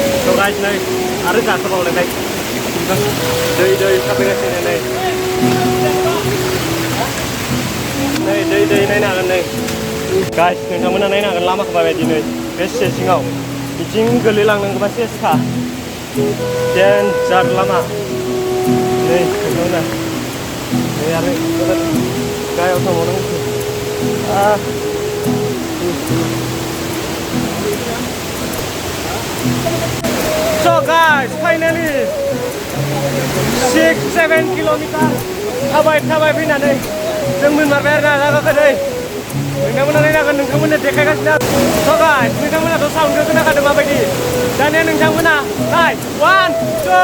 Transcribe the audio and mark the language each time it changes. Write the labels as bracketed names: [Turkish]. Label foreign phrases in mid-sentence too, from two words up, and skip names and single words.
[English] So guys, [Bodo] नै आरो गाखोबावलायबाय दै थाबायगासिनो नै दै नायनो हागोन नै गाइस नोंथांमोना नायनो हागोन लामाखौ माबायदि नै बे सिङाव बिथिं गोलैलांनांगौबा सेसखा डेन्जार लामा नै नोंथांमोना नै आरो गाहायाव थांबावनांगौ [English] So guys, finally [Bodo] 6-7 kilometer थाबाय फैनानै जों मोनमारबाय आरोना जायगाखौ नै नोंथांमोना नायनो हागोन नोंथांमोननो देखायगासिनो [English] So guys, [Bodo] नोंथांमोनाथ' साउन्डखौ खोनाखादों माबायदि दानिया नोंथांमोना नाय 1, 2,